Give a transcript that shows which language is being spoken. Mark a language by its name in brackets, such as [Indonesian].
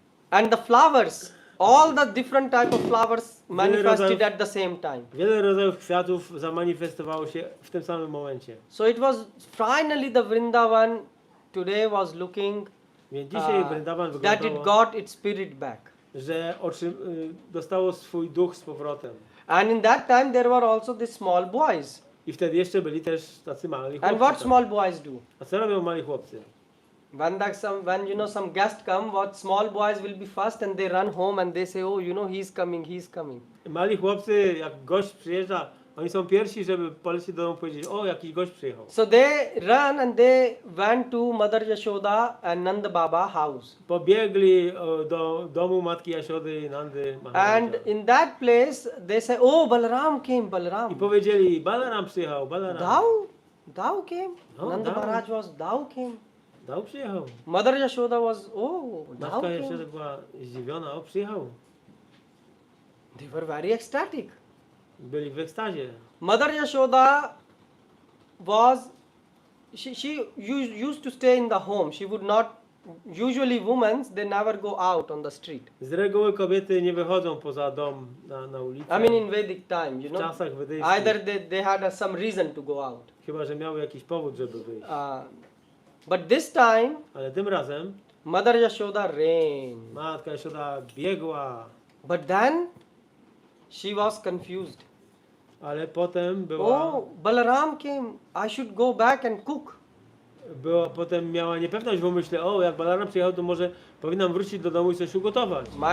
[English] And the flowers, all the different type of flowers manifested at the same time. [Polish] Wiele rodzajów kwiatów zamanifestowało się w tym samym momencie. [English] So it was finally the Vrindavan today was looking [Polish] Więc dzisiaj Vrindavan [English] that it [Polish] wyglądało, [English] got its spirit back. [Polish] że dostało swój duch z powrotem. [English] And in that time there were also these small boys. [Polish] I wtedy jeszcze byli też tacy mali chłopcy. [English] And what [Polish] tam. [English] small boys do? [Polish] A co robią mali chłopcy? [English] When you know some guest come, what small boys will be first, and they run home and they say, oh, you know, he's coming. [Polish] Mali chłopcy, jak gość przyjeżdża, oni są pierwsi, żeby polecieć do domu i powiedzieć, o, jakiś gość przyjechał. [English] So they run and they went to Mother Yashoda and Nanda Baba house. [Polish] Pobiegli do domu matki Jasiody i Nandy Maharaja. [English] And in that place they say, oh, Balaram came, [Polish] I Balaram. powiedzieli, Balaram przyjechał, Balaram. [English] Thou came? [Polish] No, [English] Nanda thou. Maharaj was, thou came. [Polish] Dał przyjechał. [English] Mother Yashoda was, oh, thou [Polish] Matka [English] came. [Polish] Jasiody była zdziwiona, o, przyjechał. [English] They were very ecstatic. [Polish] Byli w ekstazie. [English] Mother Yashoda was, she used to stay in the home. She would not, usually women, they never go out on the street. [Polish] Z reguły kobiety nie wychodzą poza dom na ulicę. [English] I mean in Vedic time, [Polish] W czasach wedyjskich. [English] either they had some reason to go out. [Polish] Chyba, że miały jakiś powód, żeby wyjść. [English] But this time, [Polish] Ale tym razem [English] Mother Yashoda ran. [Polish] matka Jashoda biegła, [English] But then she was confused. [Polish] ale potem była, [English] Oh, Balaram came. I should go back and cook. [Polish] potem miała niepewność w umyśle, o, jak Balaram przyjechał, to może powinnam wrócić do domu i coś ugotować.